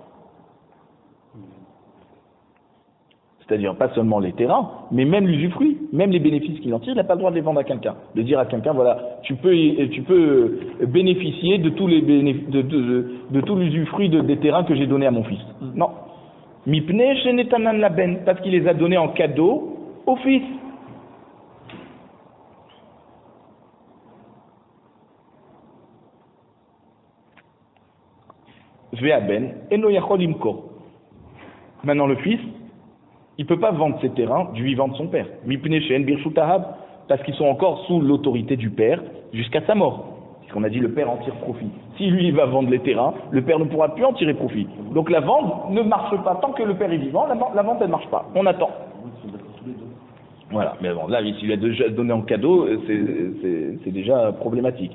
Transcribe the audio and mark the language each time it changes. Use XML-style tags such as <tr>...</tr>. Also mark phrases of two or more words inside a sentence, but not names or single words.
<fr>C'est-à-dire pas seulement les terrains, mais même l'usufruit, même les bénéfices qu'il en tire, il n'a pas le droit de les vendre à quelqu'un. De dire à quelqu'un, voilà, tu peux bénéficier de tous les de tout l'usufruit des terrains que j'ai donné à mon fils. Non.</fr> <he>מפני שנתנן לבן,</he> <fr>parce qu'il les a donnés en cadeau au fils.</fr> <he>והבן אינו יכול למכור.</he> <fr>Maintenant le fils, il ne peut pas vendre ses terrains du vivant de son père.</fr> <he>מפני שהן ברשות האב,</he> <fr>parce qu'ils sont encore sous l'autorité du père jusqu'à sa mort. Puisqu'on a dit le père en tire profit. Si lui il va vendre les terrains, le père ne pourra plus en tirer profit. Donc la vente ne marche pas tant que le père est vivant. La vente elle ne marche pas. On attend. Voilà. Mais bon, là s'il lui a déjà donné en cadeau, c'est déjà problématique.</fr>